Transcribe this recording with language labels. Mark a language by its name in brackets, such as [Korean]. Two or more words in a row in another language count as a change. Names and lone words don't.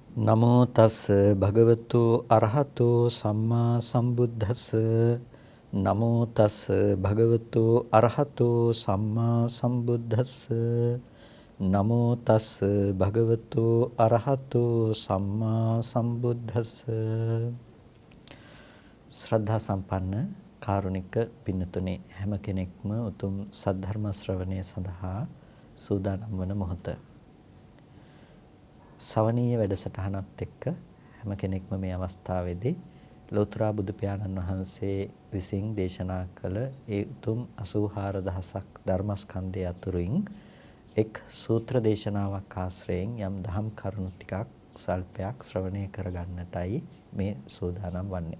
[Pali] නමෝ තස් භගවතු අරහතෝ සම්මා සම්බුද්දස්ස නමෝ තස් භගවතු අරහතෝ සම්මා සම්බුද්දස්ස නමෝ තස් භගවතු අරහතෝ සම්මා සම්බුද්දස්ස [Sinhala] ශ්‍රද්ධා සම්පන්න කාරුණික පින්නතුනේ හැම කෙනෙක්ම උතුම් සද්ධර්ම ශ්‍රවණය සඳහා සූදානම් වන මොහොත සවනීය වැඩසටහනත් එක්ක හැම කෙනෙක්ම මේ අවස්ථාවේදී ලෝතර බුදු පියාණන් වහන්සේ විසින් දේශනා කළ ඒ උතුම් 84000ක් ධර්මස්කන්ධය අතුරින් එක් සූත්‍ර දේශනාවක් ආශ්‍රයෙන් යම් දහම් කරුණු ටිකක් සල්පයක් ශ්‍රවණය කරගන්නටයි මේ සූදානම් වන්නේ.